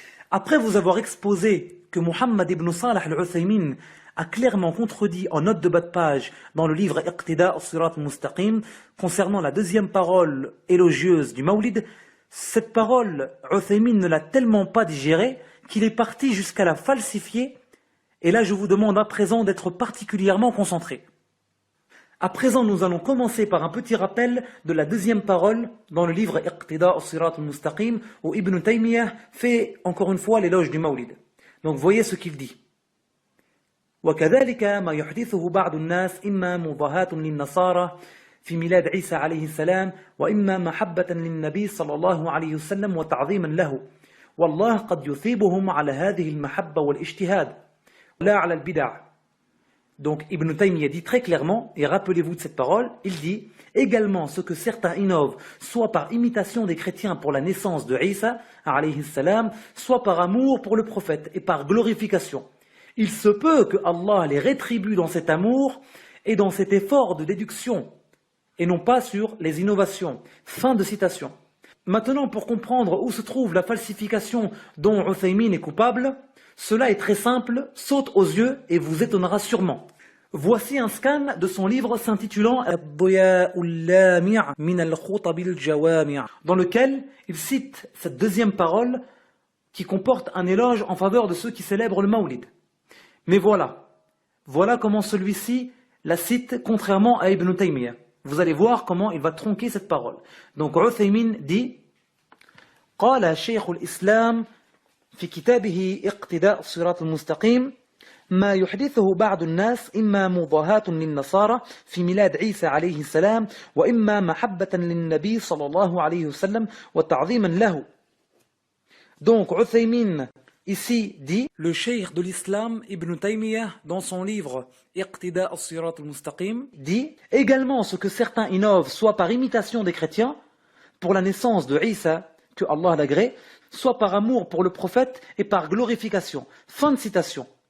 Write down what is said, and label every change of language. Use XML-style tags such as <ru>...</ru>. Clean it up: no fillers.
<fr>Après vous avoir exposé que Mohammed ibn Salih al-Uthaymin a clairement contredit en note de bas de page dans le livre Iqtida as-Sirat al-Mustaqim concernant la deuxième parole élogieuse du Mawlid, cette parole, Uthaymin ne l'a tellement pas digérée qu'il est parti jusqu'à la falsifier. Et là, je vous demande à présent d'être particulièrement concentré. À présent, nous allons commencer par un petit rappel de la deuxième parole dans le livre Iqtida as-Sirat al-Mustaqim où Ibn Taymiyyah fait encore une fois l'éloge du Mawlid. Donc voyez ce qu'il dit.</fr> <ar>وكذلك ما يحدثه بعض الناس إما مضاهاة للنصارى في ميلاد عيسى عليه السلام وإما محبة للنبي صلى الله عليه وسلم وتعظيما له والله قد يثيبهم على هذه المحبة والاجتهاد لا على البدع.</ar> <fr>Donc Ibn Taymiyyah dit très clairement, et rappelez-vous de cette parole, il dit également ce que certains innovent, soit par imitation des chrétiens pour la naissance de Isa alayhi salam, soit par amour pour le prophète et par glorification. Il se peut que Allah les rétribue dans cet amour et dans cet effort de déduction, et non pas sur les innovations. Fin de citation. Maintenant, pour comprendre où se trouve la falsification dont Uthaymin est coupable, cela est très simple, saute aux yeux et vous étonnera sûrement. Voici un scan de son livre s'intitulant dans lequel il cite cette deuxième parole qui comporte un éloge en faveur de ceux qui célèbrent le Mawlid. Mais voilà comment celui-ci la cite contrairement à Ibn Taymiyyah. Vous allez voir comment il va tronquer cette parole. Donc Uthaymin dit</fr> <ar>قال شيخ الإسلام في كتابه اقتداء الصراط المستقيم ما يحدثه بعض الناس إما مضاهاة للنصارى في ميلاد عيسى عليه السلام وإما محبة للنبي صلى الله عليه وسلم وتعظيما له.</ar> <fr>Donc Uthaymin ici dit, le cheikh de l'islam Ibn Taymiyyah dans son livre Iqtida as-Sirat al-Mustaqim dit également ce que certains innovent soit par imitation des chrétiens pour la naissance de Isa, que Allah l'agrée, soit par amour pour le prophète et par glorification. Fin de citation.</fr>